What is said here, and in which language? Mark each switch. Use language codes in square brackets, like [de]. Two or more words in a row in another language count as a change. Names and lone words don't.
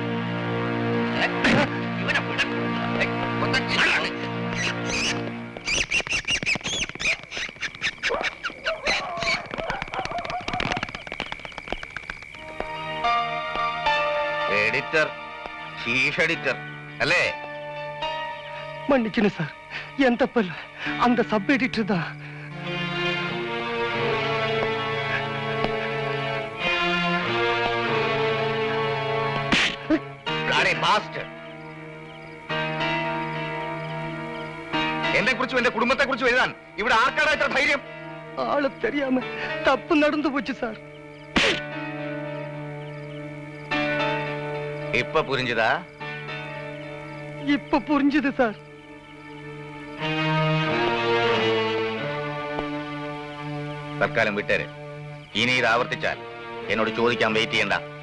[ml] ഇവനെ എഡിറ്റർ, ചീഫ് എഡിറ്റർ അല്ലേ? [ta] மன்னிக்கணும் சார், என் தப்பல்ல, அந்த சப் எடிட்டர் தான். [ml] എന്നെ കുറിച്ചും എന്റെ കുടുംബത്തെ കുറിച്ചും എഴുതാൻ ഇവിടെ ആർക്കാണ് ഇത്ര ധൈര്യം? [ta] ஆளு தெரியாம தப்பு நடந்து போச்சு சார். இப்போ புரிஞ்சதா? இப்ப புரிஞ்சுது சார். [ml] തൽക്കാലം വിട്ടേര്. ഇനി ഇത് ആവർത്തിച്ചാൽ എന്നോട് ചോദിക്കാൻ വെയിറ്റ് ചെയ്യണ്ട.